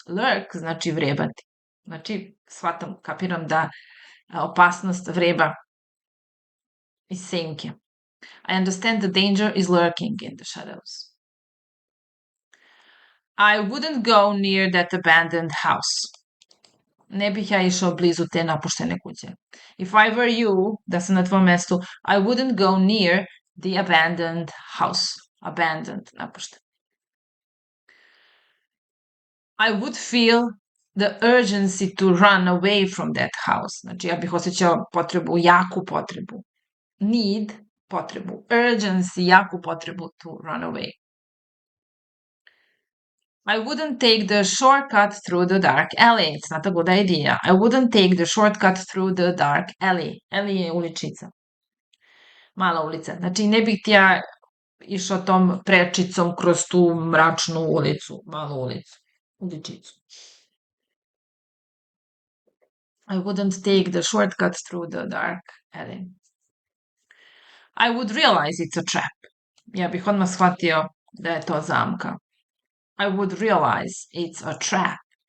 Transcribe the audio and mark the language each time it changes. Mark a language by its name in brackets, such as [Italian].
[Serbian] Lurk znači vrebati. Znači, shvatam, kapiram da opasnost vreba iz senke. [English] I understand the danger is lurking in the shadows. I wouldn't go near that abandoned house. [Serbian] Ne bih ja išao blizu te napuštene kuće. [English] If I were you, [Serbian] da sam na tvom mestu, [English] I wouldn't go near the abandoned house. [Serbian] Abandoned, napušten. [English] I would feel the urgency to run away from that house. [Serbian] Znači, ja bih osjećao potrebu, jaku potrebu. Need, potrebu. [English] Urgency, [Serbian] jaku potrebu [English] to run away. I wouldn't take the shortcut through the dark alley. It's not a good idea. I wouldn't take the shortcut through the dark alley. [Serbian] Alley je uličica. Mala ulica. Znači, ne bih ti ja išao tom prečicom kroz tu mračnu ulicu. Malu ulicu. Uličicu. [English] I wouldn't take the shortcut through the dark alley. I would realize it's a trap. [Serbian] Ja bih odmah shvatio da je to zamka. [English] I would realize it's a trap.